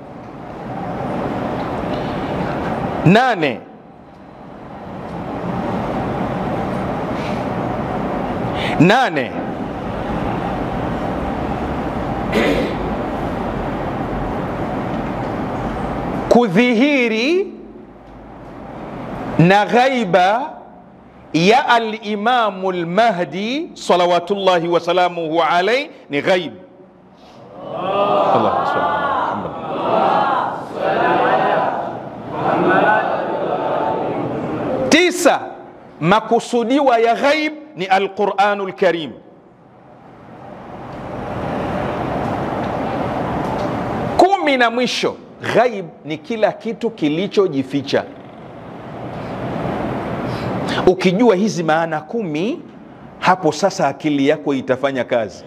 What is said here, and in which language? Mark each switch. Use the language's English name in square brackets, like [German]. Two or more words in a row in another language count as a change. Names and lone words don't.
[Swahili] 8, kudhihiri na ghaiba ya al-Imamu al-Mahdi [Arabic] صلوات الله وسلامه عليه [Swahili] ni ghaib. [Arabic] اللهم صل على محمد. [Swahili] 9, makusudiwa ya ghaib ni al-Quranul Karim. 10 na mwisho, ghaib ni kila kitu kilichojificha. Ukijua hizi maana 10, hapo sasa akili yako itafanya kazi.